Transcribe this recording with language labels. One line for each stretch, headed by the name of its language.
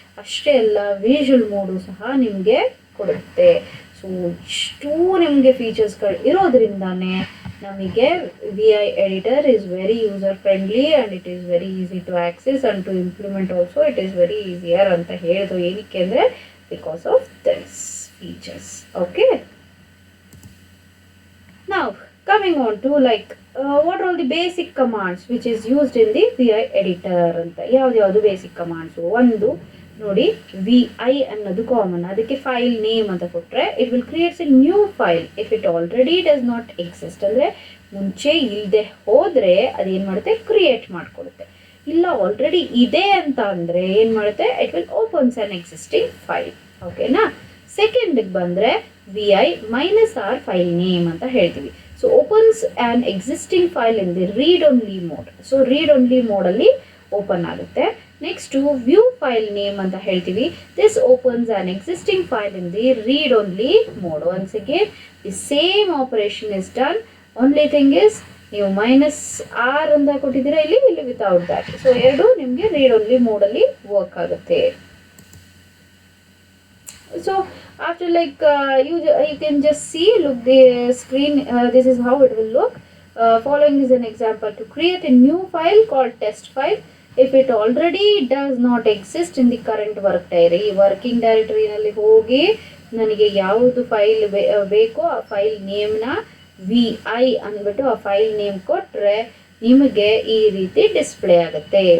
Kannada: ಅಷ್ಟೇ ಅಲ್ಲ, visual mode ಸಹ ನಿಮಗೆ ಕೊಡುತ್ತೆ. ಸೊ ಇಷ್ಟೂ ನಿಮಗೆ ಫೀಚರ್ಸ್ಗಳು ಇರೋದ್ರಿಂದಾನೇ ನಮಗೆ
English: VI editor is very user friendly and it is very easy to access and to implement also it is very easier
Kannada: ಅಂತ ಹೇಳಿದ್ರು. ಏನಕ್ಕೆ ಅಂದರೆ
English: Because of this features. Okay, now coming on to like what are all the basic commands which is used in the VI editor ಅಂತ.
Kannada: ಯಾವ್ದು basic ಕಮಾಂಡ್ಸು? ಒಂದು ನೋಡಿ, VI ಅನ್ನೋದು common, ಅದಕ್ಕೆ ಫೈಲ್ ನೇಮ್ ಅಂತ ಕೊಟ್ಟರೆ
English: It will creates a new file if it already does not exist.
Kannada: ಅಂದರೆ ಮುಂಚೆ ಇಲ್ಲದೆ ಹೋದರೆ ಅದೇನು ಮಾಡುತ್ತೆ, ಕ್ರಿಯೇಟ್ ಮಾಡಿಕೊಡುತ್ತೆ. ಇಲ್ಲ ಆಲ್ರೆಡಿ ಇದೆ ಅಂತ ಅಂದರೆ ಏನು ಮಾಡುತ್ತೆ,
English: It will opens an existing file.
Kannada: ಓಕೆನಾ? ಸೆಕೆಂಡಿಗೆ ಬಂದರೆ VI -R ಫೈಲ್ ನೇಮ್ ಅಂತ ಹೇಳ್ತೀವಿ.
English: So opens an existing file in the read only mode.
Kannada: So read only ಮೋಡಲ್ಲಿ open ಆಗುತ್ತೆ. ನೆಕ್ಸ್ಟು ವ್ಯೂ ಫೈಲ್ ನೇಮ್ ಅಂತ ಹೇಳ್ತೀವಿ.
English: This opens an existing file in the read only mode. Once again the same operation is done. Only thing is
Kannada: ನೀವು -R ಅಂತ ಕೊಟ್ಟಿದ್ದೀರಾ, ಇಲ್ಲಿ
English: Without that.
Kannada: So ಎರಡು ನಿಮಗೆ read only ಮೋಡಲ್ಲಿ work ಆಗುತ್ತೆ.
English: So after like you can just see, look the screen, this is how it will look. Following is an example to create a new file called test file if it already does not exist in the current working directory
Kannada: nalli hogi ನನಗೆ ಯಾವುದು file ಬೇಕೋ ಆ file ನೇಮ್ನ VI ಅಂದ್ಬಿಟ್ಟು ಆ file name ಕೊಟ್ಟರೆ ನಿಮಗೆ ಈ ರೀತಿ ಡಿಸ್ಪ್ಲೇ ಆಗುತ್ತೆ.